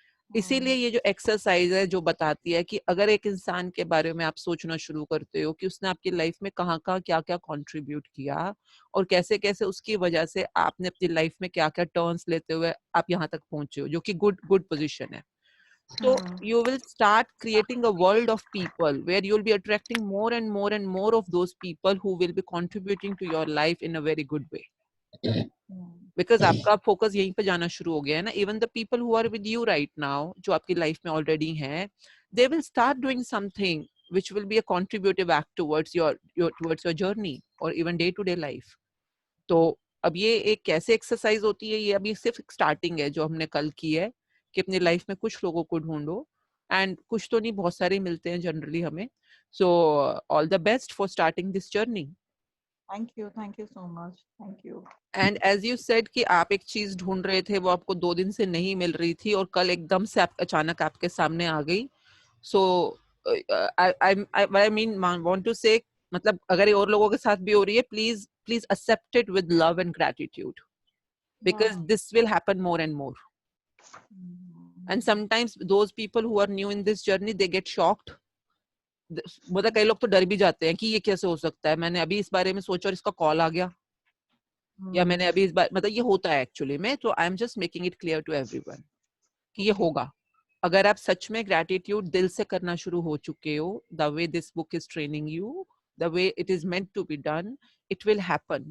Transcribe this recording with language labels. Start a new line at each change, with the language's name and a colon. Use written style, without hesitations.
Hindi: इसीलिए ये जो एक्सरसाइज है जो बताती है कि अगर एक इंसान के बारे में आप सोचना शुरू करते हो कि उसने आपकी लाइफ में कहाँ क्या कंट्रीब्यूट किया और कैसे कैसे उसकी वजह से आपने अपनी लाइफ में क्या टर्न्स लेते हुए आप यहाँ तक पहुंचे हो, जो कि गुड पोजीशन है.
English: So you will start creating a world of people where you'll be attracting more and more of those people who will be contributing to your life in a very good way.
Hindi: Because आपका focus यहीं पे जाना शुरू हो गया है ना.
English: Even the people who are with you right now,
Hindi: जो आपकी लाइफ में already हैं,
English: they will start doing something which will be a contributive act towards your journey or even day to day life.
Hindi: तो अब ये एक कैसे exercise होती है, ये अभी सिर्फ स्टार्टिंग है जो हमने कल की है कि अपनी लाइफ में कुछ लोगों को ढूंढो, एंड कुछ तो नहीं, बहुत सारे मिलते हैं जनरली हमें.
English: So all the best for starting this journey. Thank you so much. Thank you. And as you said
Hindi: कि आप एक चीज ढूंढ रहे थे, वो आपको 2 दिन से नहीं मिल रही थी और कल एकदम से अचानक आपके सामने आ गई.
English: so I mean want to say,
Hindi: मतलब अगर ये और लोगों के साथ भी हो रही है,
English: Please accept it with love and gratitude, because this will happen more and more. And sometimes those people who are new in this journey, they get shocked.
Hindi: मतलब कई लोग तो डर भी जाते हैं कि ये कैसे हो सकता है, मैंने अभी इस बारे में सोचा और इसका कॉल आ गया, या मैंने अभी इस बार, मतलब ये होता है एक्चुअली में.
English: तो I am just making it clear to everyone
Hindi: कि ये होगा. अगर आप सच में ग्रैटिट्यूड दिल से करना शुरू हो चुके हो,
English: The way this book is training you, the way it is meant to be done, it will happen.